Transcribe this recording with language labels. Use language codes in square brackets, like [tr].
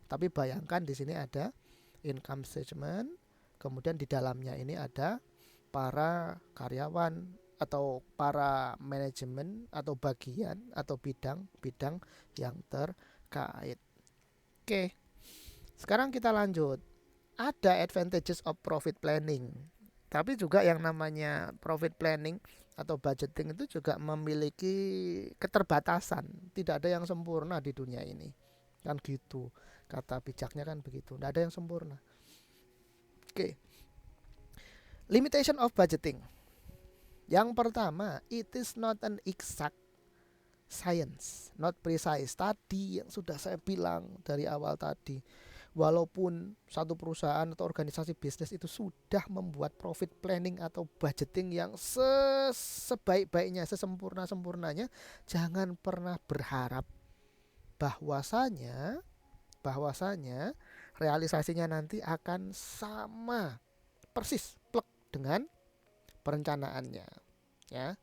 [id] Tapi bayangkan di sini ada income statement, kemudian di dalamnya ini ada para karyawan atau para manajemen atau bagian atau bidang yang terkait. Oke. Sekarang kita lanjut. Ada [en] advantages of profit planning. [id] Tapi juga yang namanya profit planning atau budgeting itu juga memiliki keterbatasan. Tidak ada yang sempurna di dunia ini. Kan gitu. Kata bijaknya kan begitu. Tidak ada yang sempurna. Oke. [en] Limitation of budgeting. [id] Yang pertama, [en] it is not an exact science, not precise. [id] Tadi yang sudah saya bilang dari awal tadi, walaupun satu perusahaan atau organisasi bisnis itu sudah membuat profit planning atau budgeting yang sebaik-baiknya, sesempurna-sempurnanya, jangan pernah berharap bahwasanya realisasinya nanti akan sama persis plek dengan perencanaannya ya.